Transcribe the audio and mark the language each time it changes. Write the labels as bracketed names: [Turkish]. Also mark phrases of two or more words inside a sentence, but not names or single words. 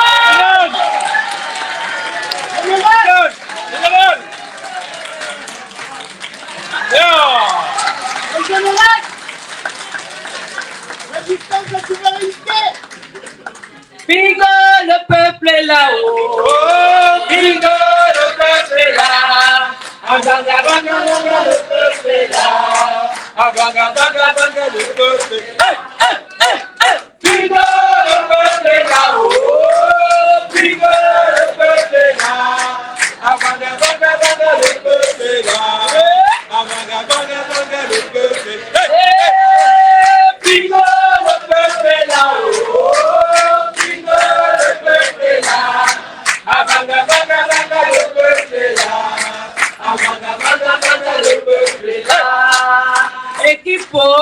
[French] Le général! Résistance de la souveraineté! Bingo, le peuple est là-haut! Bingo, le peuple est là! Abanga, banga, banga, le peuple est là! Abanga, banga, banga, le peuple est là! Bingo, le peuple est là-haut! Bingo, le peuple est là! Abanga, banga, banga, le peuple est là! Abanga, banga, banga, le peuple est là! Bingo, le peuple est là-haut! Bingo, le peuple est là! Abanga, banga, banga, le peuple est là! Abanga, banga, banga, le peuple est là! Equipo!